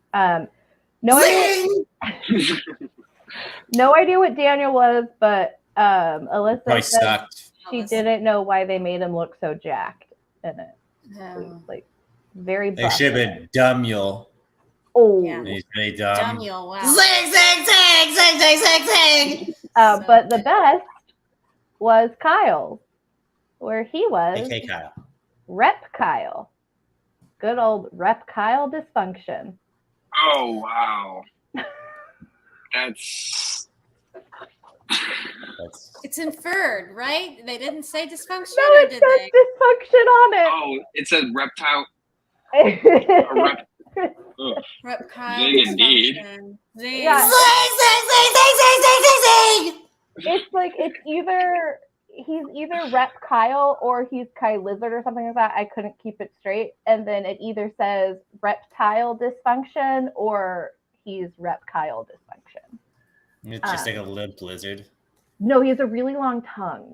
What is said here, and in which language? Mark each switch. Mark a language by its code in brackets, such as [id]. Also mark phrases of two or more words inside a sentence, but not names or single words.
[en] No idea what Daniel was, but Alyssa Probably said sucked. she didn't know why they made him look so jacked in it. It was like very They buff. should have been Dumule. Oh, Yeah. He's really dumb. Daniel, wow. Zing, zing, zing, zing, zing, zing, zing. but the best was Kyle, where he was AK Kyle. Rep Kyle. Good old Rep Kyle dysfunction. Oh wow. That's It's inferred, right? They didn't say dysfunction, No, or it did says they? dysfunction on oh, it's a reptile. A it. rep, ugh. Reptile Zing indeed. dysfunction. Zing. Yeah. Zing, zing, zing, zing, zing, zing, zing, zing. It's like he's either Rep Kyle or he's Kai Lizard or something like that. I couldn't keep it straight. And then it either says reptile dysfunction or he's Rep Kyle dysfunction. It's just like a limp lizard. No, he has a really long tongue.